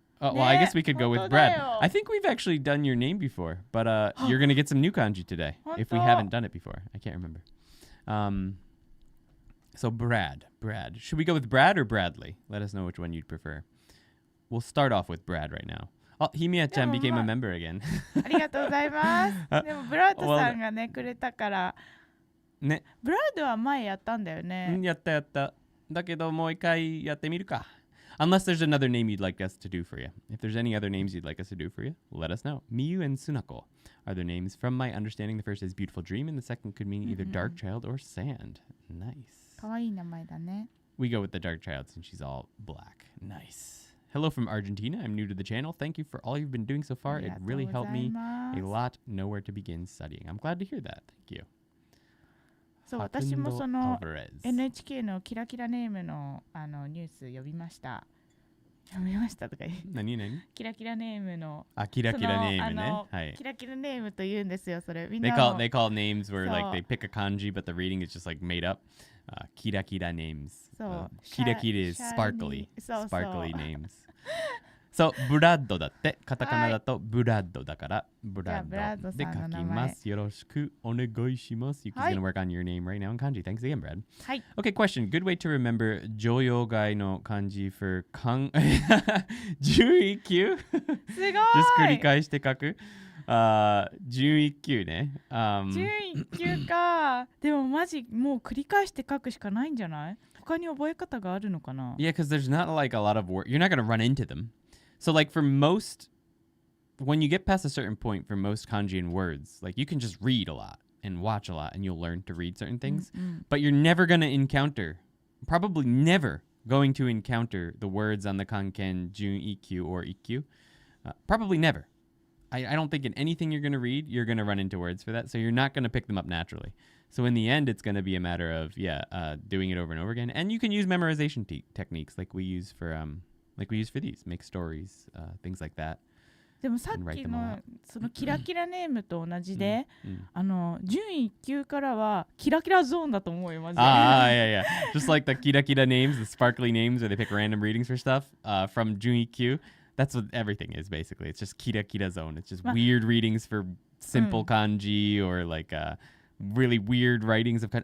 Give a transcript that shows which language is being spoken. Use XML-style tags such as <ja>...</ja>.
<en>Well, I guess we could go with Brad. I think we've actually done your name before, but you're going to get some new kanji today if we haven't done it before. I can't remember. So Brad. Should we go with Brad or Bradley? Let us know which one you'd prefer. We'll start off with Brad right now. Oh, Himiya-chan became a member again.</en> <ja>ありがとうございます。でもブラッドさんがねくれたから。ね。ブラッドは前やったんだよね。やった。だけどもう一回やってみるか。</ja> <en>Unless there's another name you'd like us to do for you. If there's any other names you'd like us to do for you, let us know. Miyu and Sunako are their names. From my understanding, the first is Beautiful Dream, and the second could mean either Dark Child or Sand. Nice.</en> <ja>かわいい名前だね。</ja> <en>We go with the Dark Child since she's all black. Nice. Hello from Argentina. I'm new to the channel. Thank you for all you've been doing so far. It really helped me a lot know where to begin studying. I'm glad to hear that. Thank you.</en> <ja>そう私もその NHK のキラキラネームのニュース読みました。読みましたとか言う。何キラキラネームの。キラキラネームね。はい。キラキラネームと言うんですよ。それみんな。</ja> <en>They call names where like they pick a kanji, but the reading is just like made up. Kira names. Kira is sparkly. Sparkly names. So,</en> <ja>ブラッドだって。カタカナだとブラッドだから。ブラッドで書きます。よろしくお願いします。</ja> <en>Yuki's gonna work on your name right now in kanji. Thanks again, Brad.</en> <ja>はい。</ja> <en>Okay, question. Good way to remember 常用外の漢字 for 11級</en> <ja>すごい</ja> <en>Just</en> <ja>繰り返して書く。 11級ね。 11級か。でもマジもう繰り返して書くしかないんじゃない？他に覚え方があるのかな？</ja> <en>Yeah, because there's not like a lot of work. You're not gonna run into them. So like for most, when you get past a certain point for most kanji and words, like you can just read a lot and watch a lot and you'll learn to read certain things, but you're never going to encounter, probably never going to encounter the words on the kanken, jun, ikkyu, or ikkyu. Probably never. I don't think in anything you're going to read, you're going to run into words for that. So you're not going to pick them up naturally. So in the end, it's going to be a matter of, doing it over and over again. And you can use memorization techniques like we use for these, make stories, things like that.</en> <ja>でもさっきのそのキラキラネームと同じで、準1級からはキラキラゾーンだと思うよマジで。</ja> <en>Yeah. Just like the kira names, the sparkly names where they pick random readings for stuff from Jun EQ. That's what everything is basically. It's just kira zone. It's just weird readings for simple kanji or like really weird writings of kanji.</en>